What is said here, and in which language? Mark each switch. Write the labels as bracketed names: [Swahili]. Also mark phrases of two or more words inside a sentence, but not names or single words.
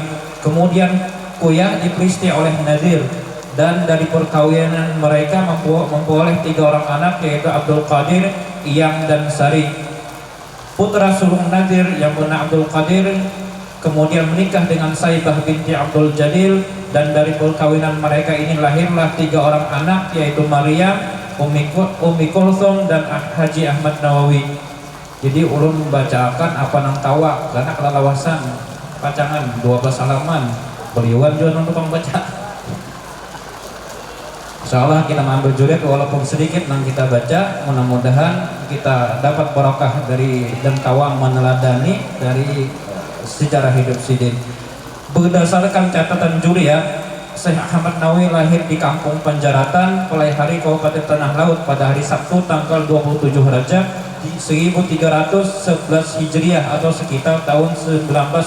[Indonesian] Kemudian Kuyah diperisti oleh Nadir, dan dari perkawinan mereka memperoleh 3 orang anak, yaitu Abdul Qadir, Iyang, dan Sari. Putra sulung Nadir yang bernama Abdul Qadir kemudian menikah dengan Saibah binti Abdul Jadil, dan dari perkawinan mereka ini lahirlah 3 orang anak, yaitu Maryam, Ummi Kulthum, dan Haji Ahmad Nawawi. [Banjar] Jadi ulun membacakan apa nang tawa karena kelalawasan pacangan 12 halaman beliauan juga untuk membaca. [Indonesian] Insyaallah kita mengambil juriat walaupun sedikit yang kita baca, mudah-mudahan kita dapat barokah dari dan kawa meneladani dari sejarah hidup sidin. Berdasarkan catatan juriat, Syekh Ahmad Nawawi lahir di Kampung Panjaratan, Pelaihari, Kabupaten Tanah Laut pada hari Sabtu tanggal 27 Rajab 1311 Hijriah atau sekitar tahun 1901.